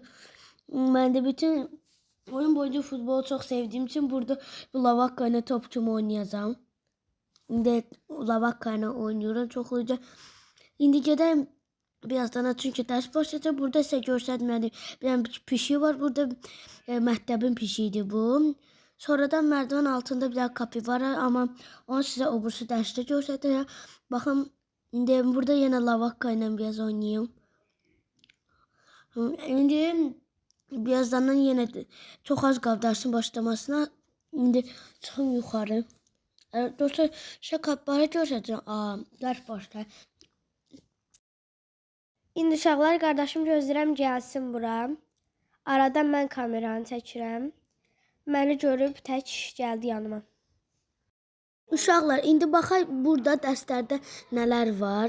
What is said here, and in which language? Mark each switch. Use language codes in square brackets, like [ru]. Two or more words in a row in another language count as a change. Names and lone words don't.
[az] Mən də bütün oyun boyunca futbolu çox sevdiyim üçün burada bu lavakayla top kimi oynayacağam. İndi lavakayla oynuyorum çox olacaq. İndi gedəyim birazdan çünki dərs başlayacaq. Burada sizə göstərmədim. Bir dənə pişik var burada. Məktəbin pişiyidir bu. [tr] Sonradan merdiven altında bir tane kapibara ama onu size obursu derste göstereceğim. Bakın indi burada yine lavakka ile biraz oynayayım. İndi birazdan yine çok az qaldı dersin başlamasına. [az] İndi çıxın yuxarı. [tr] Dostlar size kapibara göstereceğim. [az] Ders başlayır. İndi uşaqlar qardaşım gözləyirəm gəlsin bura. Aradan mən kameranı çəkirəm. Məni görüb tək gəldi yanıma. Uşaqlar, indi baxaq burada dərslərdə nələr var.